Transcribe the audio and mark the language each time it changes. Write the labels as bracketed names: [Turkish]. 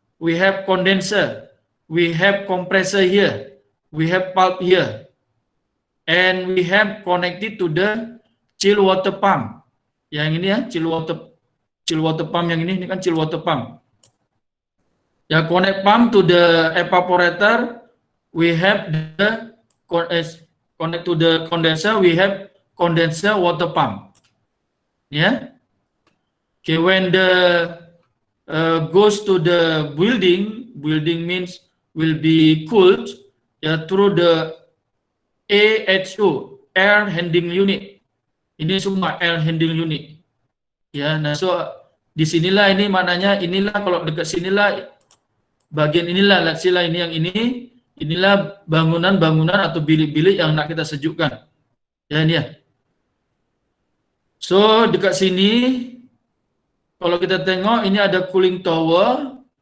[English] We have condenser, we have compressor here, we have pulp here, and we have connected to the chill water pump. [Malay] Yang ini ya, chill water pump yang ini kan chill water pump. [English] Ya, connect pump to the evaporator, we have the connect to the condenser, we have condenser water pump. Ya. Okay, when the goes to the building means will be cooled through the AHU, air handling unit. [Malay] Ini semua air handling unit. Ya, nah so di sinilah ini maknanya inilah kalau dekat sinilah bagian inilah [English] let's say [Malay] lah ini yang ini inilah bangunan-bangunan atau bilik-bilik yang nak kita sejukkan. Ya ini ya. So dekat sini kalau kita tengok ini ada cooling tower.